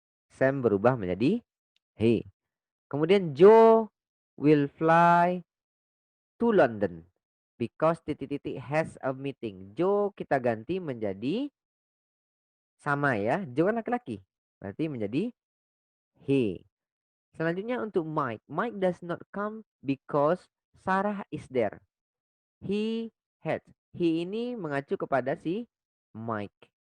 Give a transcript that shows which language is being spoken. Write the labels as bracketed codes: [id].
[en] Sam [id] berubah menjadi [en] he. [id] Kemudian [en] Joe will fly to London because [id] titik-titik [en] has a meeting. [id] Joe kita ganti menjadi sama ya. Joe kan laki-laki. Berarti menjadi he. Selanjutnya untuk Mike. [en] Mike does not come because Sarah is there. He had. [id] He ini mengacu kepada si Mike.